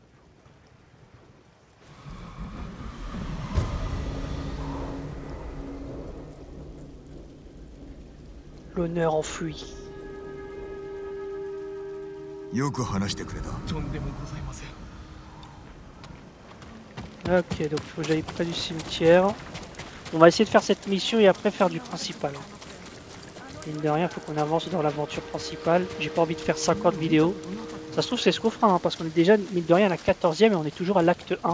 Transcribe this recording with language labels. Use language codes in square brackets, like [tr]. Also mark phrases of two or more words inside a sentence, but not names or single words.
[fr] L'honneur enfui. [ja] う。よく話してくれた。とんでもございません。 [fr] Ok, donc faut que j'aille près du cimetière. On va essayer de faire cette mission et après faire du principal. Mine de rien, faut qu'on avance dans l'aventure principale. J'ai pas envie de faire 50 vidéos. Ça se trouve, c'est ce qu'on fera, hein, parce qu'on est déjà, mine de rien, à la 14e et on est toujours à l'acte 1.